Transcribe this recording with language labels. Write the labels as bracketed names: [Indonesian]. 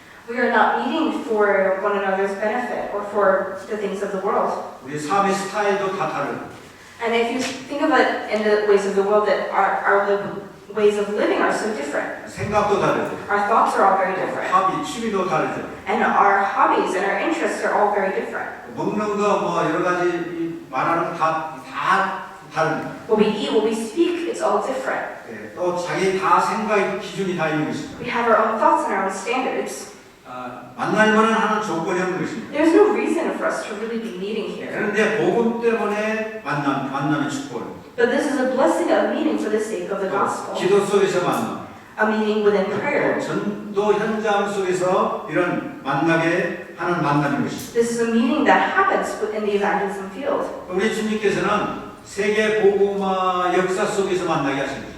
[English] We are not meeting for one another's benefit or for the things of the world. [Korean] 우리 삶의 스타일도 다 다르고 [English] And if you think of it in the ways of the world, that our ways of living are so different. [Korean] 생각도 다르고 [English] Our thoughts are all very different. [Korean] 합의, 취미도 다르죠. [English] And our hobbies and our interests are all very different. [Korean] 먹는 거 여러 가지 말하는 거 다 다릅니다. [English] What we eat, what we speak, it's all different. [Korean] 또 자기 다 생각의 기준이 다 있는 것입니다. [English] We have our own thoughts and our own standards. [Korean] 만날 만한 하나는 조건이 없는 것입니다. [English] There's no reason for us to really be meeting here. [Korean] 그런데 복음 때문에 만남의 축복을. [English] But this is a blessing of meeting for the sake of the gospel. [Korean] 기도 속에서 만남. [English] A meeting within prayer. [Korean] 전도 현장 속에서 이런 만나게 하는 만남인 것입니다. [English] This is a meeting that happens within the evangelism field. [Korean] 우리 주님께서는 세계 복음화 역사 속에서 만나게 하십니다.